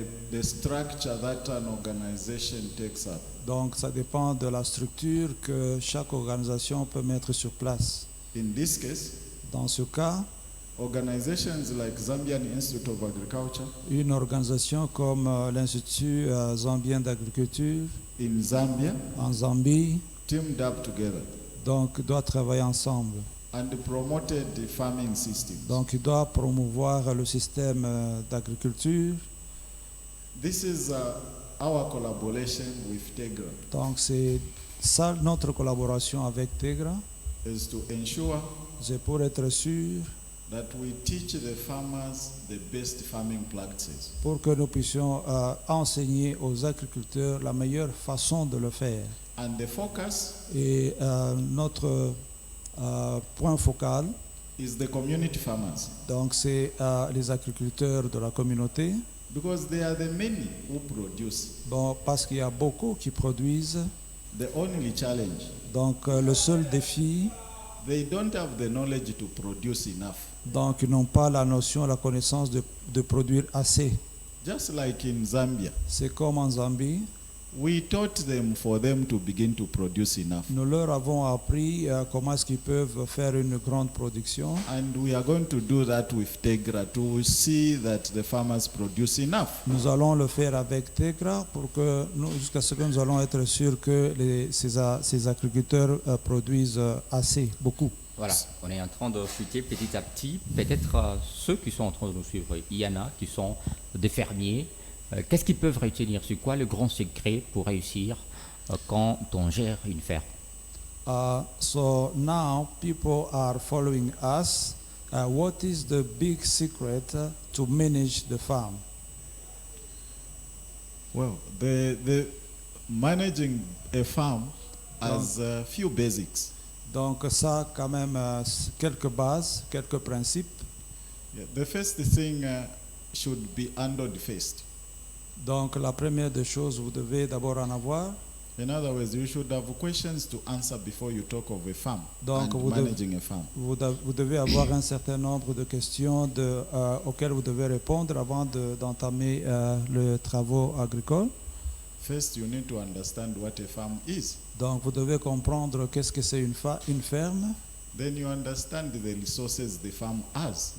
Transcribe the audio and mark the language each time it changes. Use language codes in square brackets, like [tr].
[en] the structure that an organization takes up. [fr] donc ça dépend de la structure que chaque organisation peut mettre sur place. [en] In this case, [fr] Dans ce cas, [en] organizations like Zambian Institute of Agriculture [fr] une organisation comme l'Institut zambien d'agriculture [en] in Zambia [fr] en Zambie [en] teamed up together [fr] donc doit travailler ensemble. [en] and promoted the farming system. [fr] Donc il doit promouvoir le système d'agriculture. [en] This is our collaboration with TEGRA, [fr] Donc c'est ça notre collaboration avec Tegra, [en] is to ensure [fr] c'est pour être sûr, [en] that we teach the farmers the best farming practices. [fr] pour que nous puissions enseigner aux agriculteurs la meilleure façon de le faire. [en] And the focus [fr] Et notre point focal, [en] is the community farmers, [fr] donc c'est les agriculteurs de la communauté. [en] because they are the many who produce. [fr] Bon, parce qu'il y a beaucoup qui produisent. [en] The only challenge, [fr] Donc le seul défi, [en] they don't have the knowledge to produce enough. [fr] donc ils n'ont pas la notion, la connaissance de produire assez. [en] Just like in Zambia, [fr] C'est comme en Zambie, [en] we taught them for them to begin to produce enough. [fr] nous leur avons appris comment est-ce qu'ils peuvent faire une grande production. [en] And we are going to do that with Tegra to see that the farmers produce enough. [fr] Nous allons le faire avec Tegra jusqu'à ce que nous allons être sûrs que ces agriculteurs produisent assez, beaucoup. Voilà, on est en train de fuiter petit à petit. Peut-être ceux qui sont en train de nous suivre, il y en a qui sont des fermiers. Qu'est-ce qu'ils peuvent retenir? C'est quoi le grand secret pour réussir quand on gère une ferme? [en] So now people are following us. What is the big secret to manage the farm? Well, the managing a farm has a few basics. [fr] Donc ça, quand même, quelques bases, quelques principes. [en] Yeah, the first thing should be handled first. [fr] Donc la première des choses, vous devez d'abord en avoir. [en] In other words, you should have questions to answer before you talk of a farm [fr] Donc, [en] and managing a farm. [fr] Vous devez avoir un certain nombre de questions auxquelles vous devez répondre avant d'entamer les travaux agricoles. [en] First, you need to understand what a farm is. [fr] Donc, vous devez comprendre qu'est-ce que c'est une ferme. [en] Then you understand the resources the farm has.